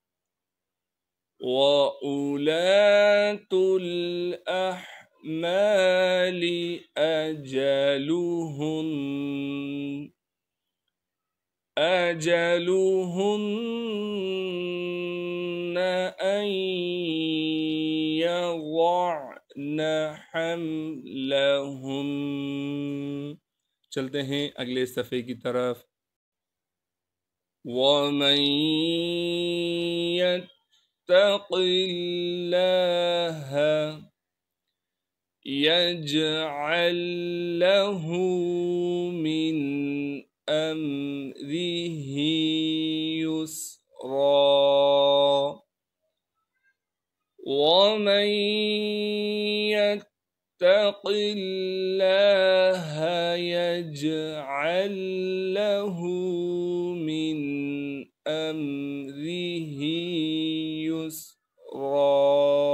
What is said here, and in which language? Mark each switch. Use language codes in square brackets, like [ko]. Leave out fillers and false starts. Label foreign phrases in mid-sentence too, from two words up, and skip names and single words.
[ar] وأولات الأحمال أجلهن أن يضعن حملهن. [hi] चलते हैं अगले सफ़े की तरफ। [ar] ومن يتق الله يجعل له من أمره يسرا ومن يتق الله يجعل له من أمره يسرا.